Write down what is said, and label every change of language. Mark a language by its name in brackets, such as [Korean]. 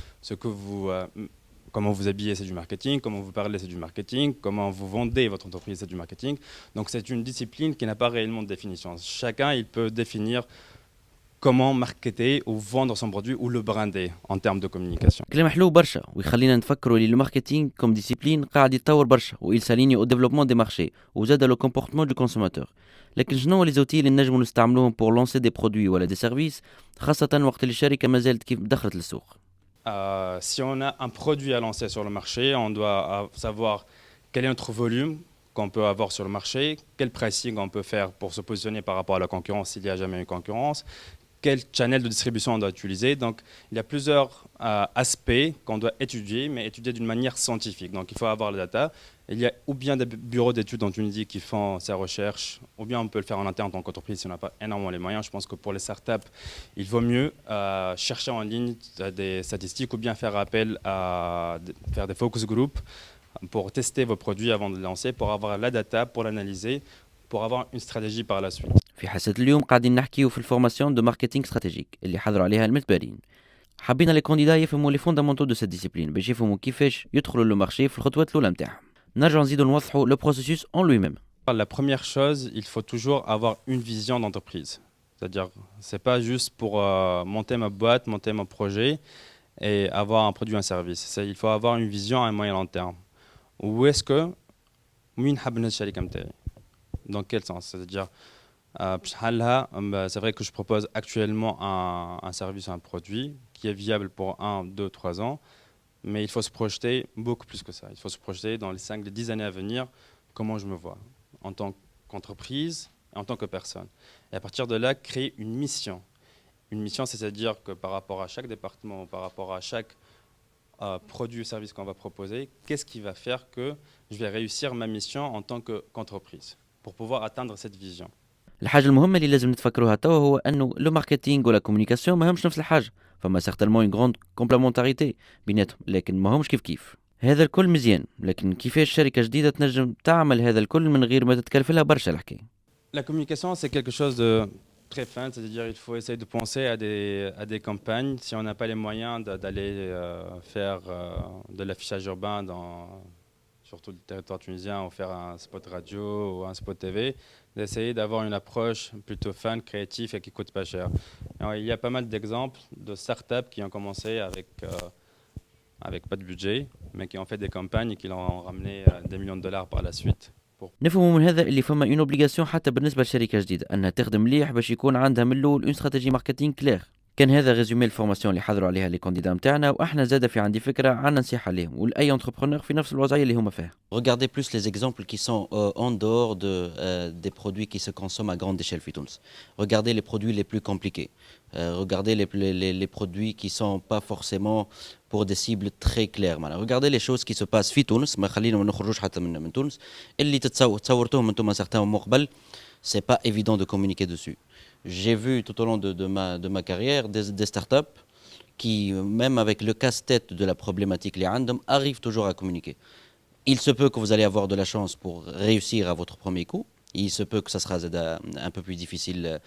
[French] Ce que vous, comment vous habillez, c'est du marketing. Comment vous parlez, c'est du marketing. Comment vous vendez votre entreprise, c'est du marketing. Donc, c'est une discipline qui n'a pas réellement de définition. Chacun, il peut définir comment marketer ou vendre son produit ou le brander en termes de communication. [Arabic] كلام حلو برشا ويخلينا نفكروا لي الماركتينغ [French] كوم ديسيبلين [Arabic] قاعد يتطور برشا [French] ويل ساليني او ديفلوبمون دي مارشي [Arabic] وزاد [French] لو كومبورتمون دو كونسوماتور. [Arabic] لكن شنو [French] لي زوتي [Arabic] اللي نجموا نستعملوهم [French] بور لونسي دي برودوي [Arabic] ولا [French] دي سيرفيس، [Arabic] خاصة وقت اللي الشركة ما زالت كيف دخلت للسوق. [French] Si on a un produit à lancer sur le marché, on doit savoir quel est notre volume qu'on peut avoir sur le marché, quel pricing on peut faire pour se positionner par rapport à la concurrence s'il n'y a jamais eu concurrence, quel channel de distribution on doit utiliser. Donc, il y a plusieurs aspects qu'on doit étudier, mais étudier d'une manière scientifique. Donc, il faut avoir la data. Il y a ou bien des bureaux d'études en Tunisie qui font ces recherches, ou bien on peut le faire en interne en tant qu'entreprise si on n'a pas énormément les moyens. Je pense que pour les startups, il vaut mieux chercher en ligne des statistiques ou bien faire appel à faire des focus groups pour tester vos produits avant de les lancer, pour avoir la data, pour l'analyser, pour avoir une stratégie par la suite. [Arabic] في حصة اليوم قاعدين نحكيو في الفورماسيون [French] دو ماركتينغ استراتيجيك [Arabic] اللي حضروا عليها المتبرين. حبينا لي كانديدا يفهموا [French] لي فوندامونتو دو سيت ديسيبلين [Arabic] باش يفهموا كيفاش يدخلوا [French] لو مارشي [Arabic] في الخطوات الاولى نتاعهم. نرجعوا نزيدوا نوضحوا [French] لو بروسيسوس اون لوي ميم. La première chose, il faut toujours avoir une vision d'entreprise. C'est-à-dire, c'est pas juste pour monter ma boîte, monter mon projet et avoir un produit, un service. Il faut avoir une vision à moyen long terme. Où est-ce que dans quel sens? C'est-à-dire, c'est vrai que je propose actuellement un service, un produit qui est viable pour 1, 2, 3 ans, mais il faut se projeter beaucoup plus que ça. Il faut se projeter dans les 5, les 10 années à venir, comment je me vois en tant qu'entreprise et en tant que personne. Et à partir de là, créer une mission. Une mission, c'est-à-dire que par rapport à chaque département, par rapport à chaque produit ou service qu'on va proposer, qu'est-ce qui va faire que je vais réussir ma mission en tant qu'entreprise pour pouvoir atteindre cette vision. [Arabic] الحاجة المهمة اللي لازم نتفكروها توا هو أنه لو ماركتينغ ولا كومونيكاسيون ما همش نفس الحاجة، فما [French] سيغتالمون اون غروند كومبليمونتاريتي [Arabic] بيناتهم، لكن ما همش كيف. هذا الكل مزيان، لكن كيفاش شركة جديدة تنجم تعمل هذا الكل من غير ما تتكلف لها برشا الحكاية؟ [French] La communication, c'est quelque chose de très fin, c'est-à-dire il faut essayer de penser à des campagnes. Si on n'a pas les moyens d'aller faire de l'affichage urbain surtout le territoire tunisien, ou faire un spot radio ou un spot TV, d'essayer d'avoir une approche plutôt fun, créative et qui coûte pas cher. Alors, il y a pas mal d'exemples de startups qui ont commencé avec pas de budget, mais qui ont fait des campagnes et qui ont ramené des millions de dollars par la suite. [Arabic] نفهموا من هذا اللي فما [French] اون اوبليغاسيون [Arabic] حتى بالنسبه لشركه جديده انها تخدم مليح باش يكون عندها من الاول [French] اون استراتيجي ماركتينغ كلير. [Arabic] كان هذا [French] ريزومي [Arabic] الفورماسيون اللي حضروا عليها [French] لي كانديدا [Arabic] نتاعنا، واحنا زاده في عندي فكره عندنا نصيحه لهم ولاي انتربرونور في نفس الوضعيه اللي هما فيها. [French] Regardez plus les exemples qui sont en dehors des produits qui se consomment à grande échelle [Arabic] في تونس. [French] Regardez les produits les plus compliqués. Regardez les produits qui sont pas forcément pour des cibles très claires. Regardez les choses qui se passent [Arabic] في تونس، ما خلينا ما نخرجوش حتى من تونس، اللي تصورتوهم انتم [French] certains mois [Arabic] قبل. [French] C'est pas évident de communiquer dessus. J'ai vu tout au long de ma carrière des startups qui, même avec le casse-tête de la problématique les random, arrivent toujours à communiquer. Il se peut que vous allez avoir de la chance pour réussir à votre premier coup. Il se peut que ça sera un peu plus difficile.